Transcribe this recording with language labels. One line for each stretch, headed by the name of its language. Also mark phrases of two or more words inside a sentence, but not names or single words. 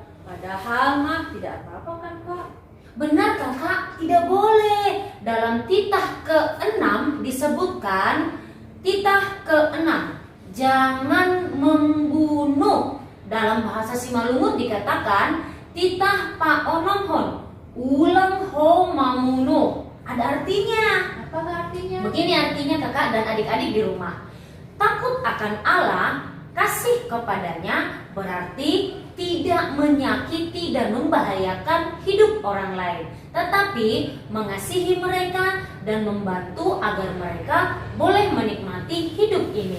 Indonesian: Padahal mah tidak apa-apa kan Kak? Benar kakak, tidak boleh. Dalam titah ke-6 disebutkan, titah ke-6, jangan membunuh. Dalam bahasa Simalungun dikatakan,
Batak Simalungun: titah pa onomhon, ulang ho mamuno.
Indonesian: Ada artinya. Apa artinya? Begini artinya kakak dan adik-adik di rumah. Takut akan Allah, kasih kepadanya berarti tidak menyakiti dan membahayakan hidup orang lain, tetapi mengasihi mereka dan membantu agar mereka boleh menikmati hidup ini.